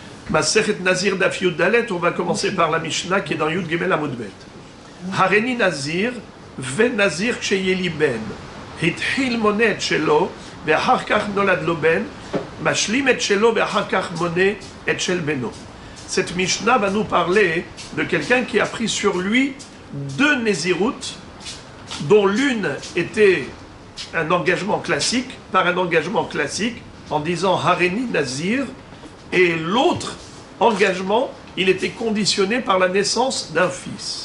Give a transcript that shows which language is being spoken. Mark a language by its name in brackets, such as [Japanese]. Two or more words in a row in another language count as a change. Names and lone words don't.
[Hebrew] מסכת נזיר דף יוד דלת, [French] on va commencer par la Mishnah qui est dans [Hebrew] יוד גימל עמוד בית. הריני נזיר, ונזיר כשיהיה לי בן, התחיל מונה שלו, ואחר כך נולד לו בן, משלים את שלו ואחר כך מונה את של בנו. [French] Cette Mishnah va nous parler de quelqu'un qui a pris sur lui deux Nézirut, dont l'une était un engagement classique, par un engagement classique, en disant [Hebrew] הריני נזיר, [French] et l'autre engagement, il était conditionné par la naissance d'un fils.